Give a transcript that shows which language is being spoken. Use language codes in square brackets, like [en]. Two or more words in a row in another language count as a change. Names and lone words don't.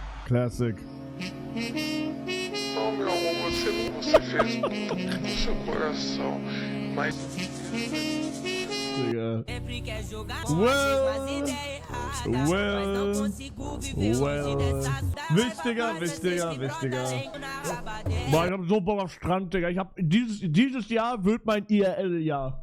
[en] Classic. [pt] Oh, meu amor, você fez tudo no seu coração, mas [de] Digga. Wichtiger. Boah, ich hab so Bock auf Strand, Digga. Ich hab dieses Jahr wird mein IRL-Jahr.